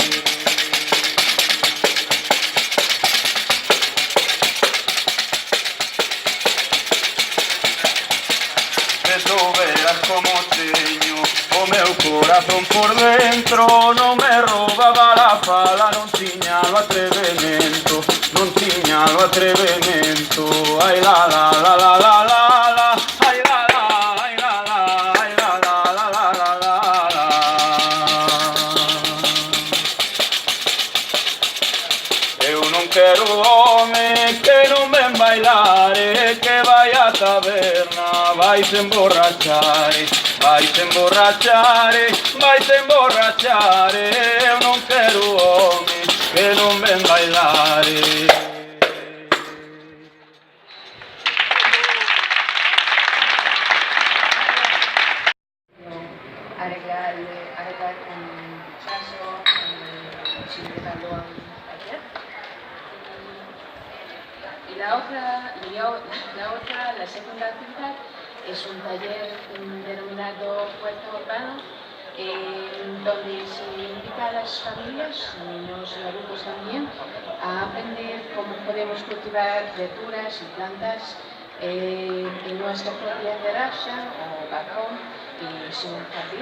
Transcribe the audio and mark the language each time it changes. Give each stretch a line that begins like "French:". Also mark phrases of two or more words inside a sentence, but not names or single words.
Galician: Que tú veas como teño o meu corazón por dentro, non me roubaba la fala, non tiña o atrevemento, ai la la la la la la la, ai la la, ai la la, ai la la la la la la la. Eu non quero home que non ven bailar, que vai a taberna, vai se emborrachar, eu non quero home que non ven bailar.
Spanish: Arreglar un caso, sin llevarlo a un taller. Y la segunda actividad es un taller denominado Huerto Urbano, donde se invita a las familias, niños y adultos también, a aprender cómo podemos cultivar verduras y plantas en nuestra propia terraza o balcón y sin un jardín.